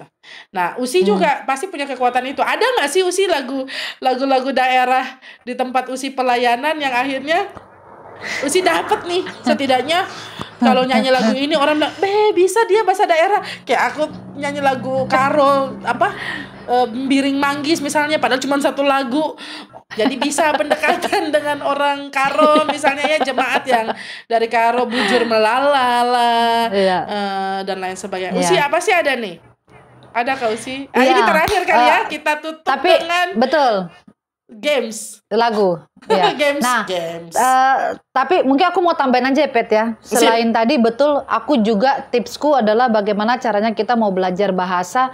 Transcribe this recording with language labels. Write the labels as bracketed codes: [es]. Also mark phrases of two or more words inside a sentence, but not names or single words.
[id] Nah, Usi juga pasti punya kekuatan itu. Ada nggak sih Usi lagu-lagu daerah di tempat Usi pelayanan yang akhirnya Usi dapet nih setidaknya kalau nyanyi lagu ini orang bilang, bisa dia bahasa daerah. Kayak aku nyanyi lagu Karo Biring Manggis misalnya, padahal cuma satu lagu. Jadi bisa pendekatan dengan orang Karo misalnya ya, jemaat yang dari Karo, [btx] bujur melalala, [id] dan lain sebagainya. Usi apa sih ada nih? Ada Kak Usi? Ini terakhir kali ya kita tutup dengan games lagu. games. Tapi mungkin aku mau tambahin aja Pet ya. Selain tadi betul, aku juga tipsku adalah bagaimana caranya kita mau belajar bahasa.